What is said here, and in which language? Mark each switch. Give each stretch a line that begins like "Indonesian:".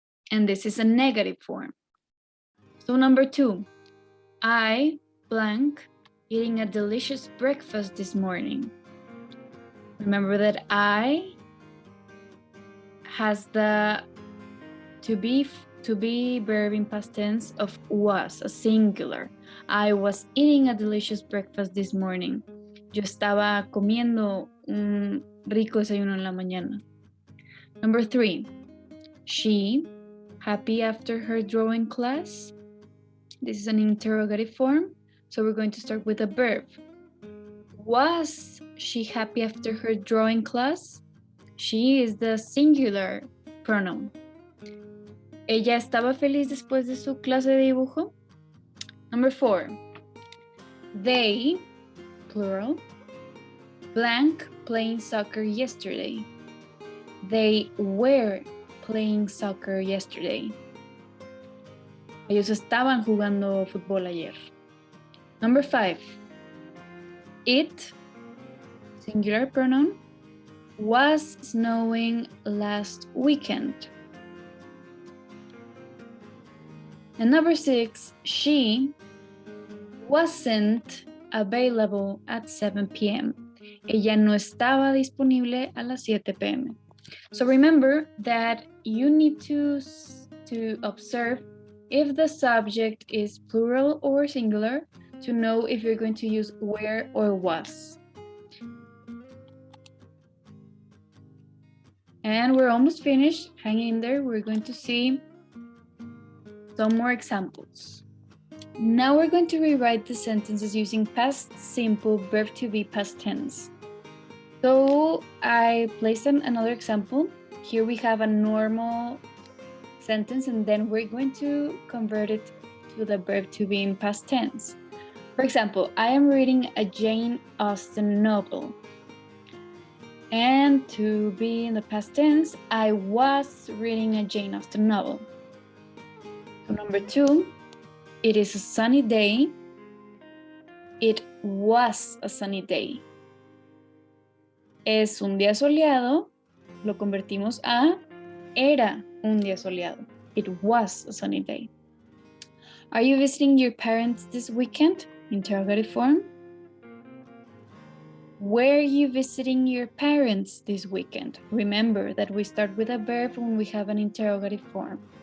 English: And this is a negative form. So number two, I blank eating a delicious breakfast this morning. Remember that I has the to be verb in past tense of was, a singular. I was eating a delicious breakfast this morning.
Spanish: Yo estaba comiendo un rico desayuno en la mañana.
English: Number three, she happy after her drawing class. This is an interrogative form, so we're going to start with a verb. Was she happy after her drawing class? She is the singular pronoun.
Spanish: ¿Ella estaba feliz después de su clase de dibujo?
English: Number four, they, plural, blank playing soccer yesterday. They were playing soccer yesterday.
Spanish: Ellos estaban jugando fútbol ayer.
English: Number five, it, singular pronoun, was snowing last weekend. And number six, she wasn't available at 7 p.m.
Spanish: Ella no estaba disponible a las 7 p.m.
English: So remember that you need to observe if the subject is plural or singular to know if you're going to use were or was. And we're almost finished. Hang in there. We're going to see some more examples. Now we're going to rewrite the sentences using past simple verb to be past tense. So I placed another example. Here we have a normal sentence, and then we're going to convert it to the verb to be in past tense. For example, I am reading a Jane Austen novel. And to be in the past tense, I was reading a Jane Austen novel. So number 2, it is a sunny day. It was a sunny day.
Spanish: Es un día soleado, lo convertimos a era un día soleado.
English: It was a sunny day. Are you visiting your parents this weekend? Interrogative form. Were you visiting your parents this weekend? Remember that we start with a verb when we have an interrogative form.